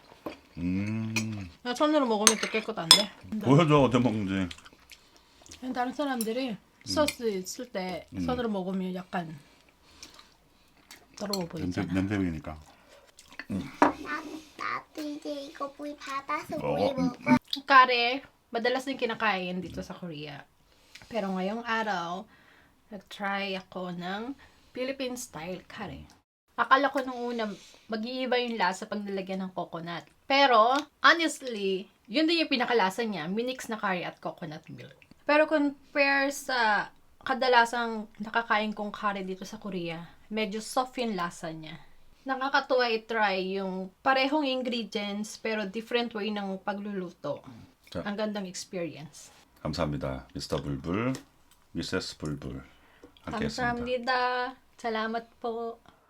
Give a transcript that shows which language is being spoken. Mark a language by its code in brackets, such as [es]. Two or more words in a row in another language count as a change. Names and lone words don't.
[ko] 나 손으로 먹으면 또 깨끗 안 돼. 보여줘 어떻게 먹는지. 다른 사람들이 소스 있을 때 손으로 먹으면 약간 더러워 보이잖아. 냄새니까. 나도 이제 이거 물 받아서 어. 물 먹어. [tl] Kare, madalas din kinakain dito sa Korea. Pero ngayong araw, nag-try ako ng [en] Philippine style [tl] kare. Akala ko nung una, mag-iiba yung lasa pag nilagyan ng coconut. Pero, honestly, yun din yung pinakalasa niya, minix na curry at [en] coconut milk. [tl] Pero compare sa kadalasang nakakain kong curry dito sa Korea, medyo soft yung lasa niya. Nakakatuwa i-try yung parehong ingredients pero [en] different way [tl] ng pagluluto. [ko] 자. [tl] Ang gandang experience. [ko] 감사합니다. 미스터 불불, 미세스 불불 함께했습니다. 감사합니다. [tl] Salamat po.